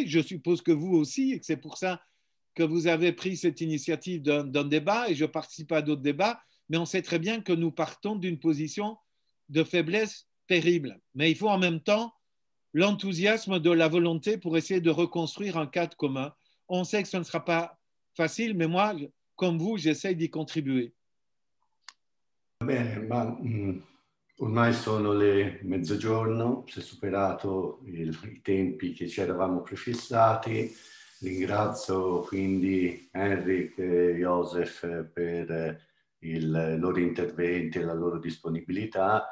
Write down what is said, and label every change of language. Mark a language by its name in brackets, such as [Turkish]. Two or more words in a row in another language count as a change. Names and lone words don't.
[French] Je suppose que vous aussi, et que c'est pour ça que vous avez pris cette initiative d'un débat, et je participe à d'autres débats, mais on sait très bien que nous partons d'une position de faiblesse terrible. Mais il faut en même temps l'enthousiasme de la volonté pour essayer de reconstruire un cadre commun. On sait que ce ne sera pas facile, mais moi, comme vous, j'essaie d'y contribuer. [Italian] Bene, ma ormai sono le mezzogiorno, si è superato i tempi che ci eravamo prefissati. Ringrazio quindi Henrik e Joseph per i loro interventi e la loro disponibilità.